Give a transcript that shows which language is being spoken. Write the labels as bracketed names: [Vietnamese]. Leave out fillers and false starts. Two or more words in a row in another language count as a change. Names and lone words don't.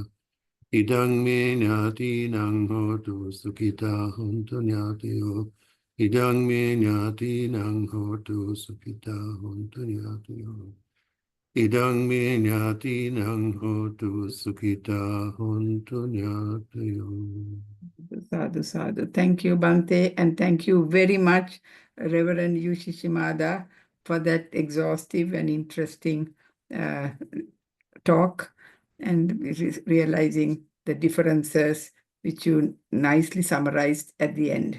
[Pali] Idang me nyati nang hotu sukita hontu nyatiyo. Idang me nyati nang hotu sukita hontu nyatiyo. Idang me nyati nang hotu sukita hontu nyatiyo. Sadhu, sadhu. [English] Thank you, Bhante, and thank you very much, Reverend Yushi Shimada, for that exhaustive and interesting talk, and realizing the differences which you nicely summarized at the end.